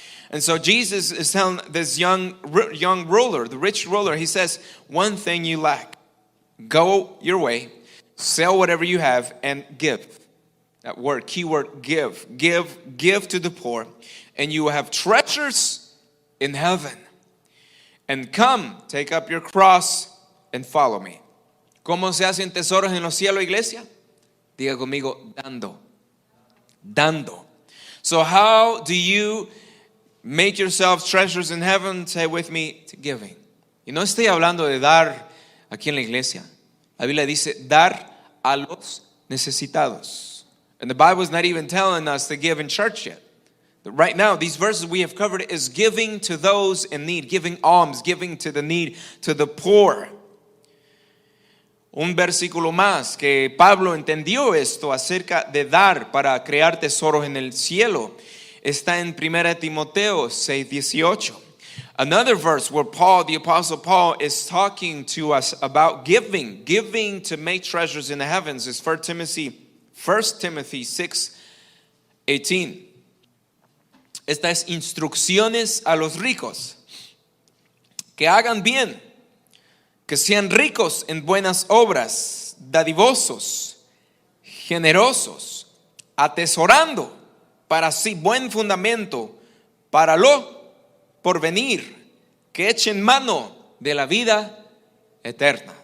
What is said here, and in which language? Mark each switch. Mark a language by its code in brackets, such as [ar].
[en] And so Jesus is telling this young ruler, the rich ruler, he says, one thing you lack, go your way, sell whatever you have and give. That word, keyword, give to the poor, and you will have treasures in heaven. And come, take up your cross and follow me. [es] ¿Cómo se hacen tesoros en los cielos, iglesia? Diga conmigo, dando. Dando. [en] So how do you make yourselves treasures in heaven? Say with me, giving. [es] Y no estoy hablando de dar aquí en la iglesia. La Biblia dice dar a los necesitados. [en] And the Bible is not even telling us to give in church yet. Right now, these verses we have covered is giving to those in need, giving alms, giving to the need, to the poor. [es] Un versículo más que Pablo entendió esto acerca de dar para crear tesoros en el cielo está en 1 Timoteo 6:18. [en] Another verse where Paul, the apostle Paul, is talking to us about giving to make treasures in the heavens is 1 Timothy 6:18. [es] Estas instrucciones a los ricos que hagan bien, que sean ricos en buenas obras, dadivosos, generosos, atesorando para sí buen fundamento para lo porvenir, que echen mano de la vida eterna.